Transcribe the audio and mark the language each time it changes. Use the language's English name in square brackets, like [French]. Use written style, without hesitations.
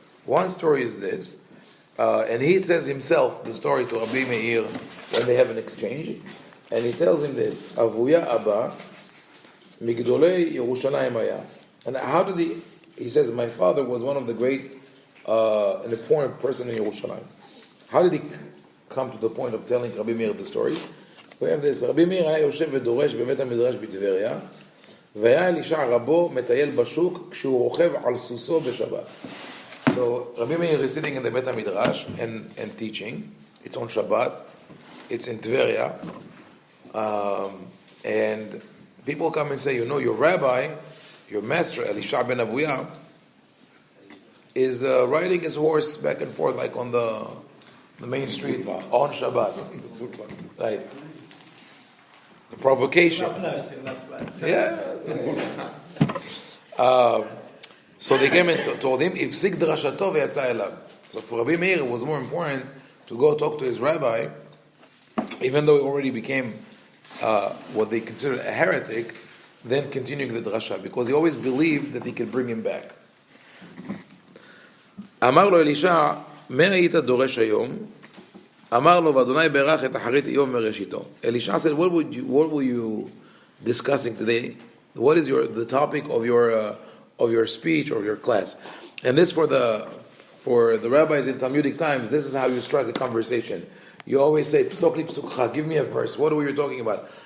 [English] One story is this, and he says himself the story to Rabbi Meir when they have an exchange, and he tells him this: [Hebrew] Avuya Abba Migdolei Yerushalayim Haya. [English] And how did he says, my father was one of the great an important person in Yerushalayim. How did he come to the point of telling Rabbi Meir the story? [Hebrew] We have this: Rabbi Meir היה יושב ודורש בבית המדרש בטבריה, והיה אלישע רבו מטייל בשוק כשהוא רוכב על סוסו בשבת. [English] So Rabbi Meir is sitting in the Beit HaMidrash and teaching. It's on Shabbat. It's in Tveria. And people come and say, your rabbi, your master, Elisha ben Avuya, is riding his horse back and forth like on the main street on Shabbat. Right. The provocation. Yeah. So they came and told him, [Hebrew] "Ifsik drashato v'yatza elav." [English] So for Rabbi Meir, it was more important to go talk to his rabbi, even though he already became what they considered a heretic, than continuing the drasha, because he always believed that he could bring him back. [Hebrew] אמר לו אלישע, מה היית דורש היום? אמר לו, ואדוני ברך את אחרית איוב מראשיתו. [English] Elisha said, what were you discussing today? What is the topic of your speech or your class? And this for the rabbis in Talmudic times, this is how you strike a conversation. You always say, [Hebrew] Psok li psukcha, [English] give me a verse. What are you talking about?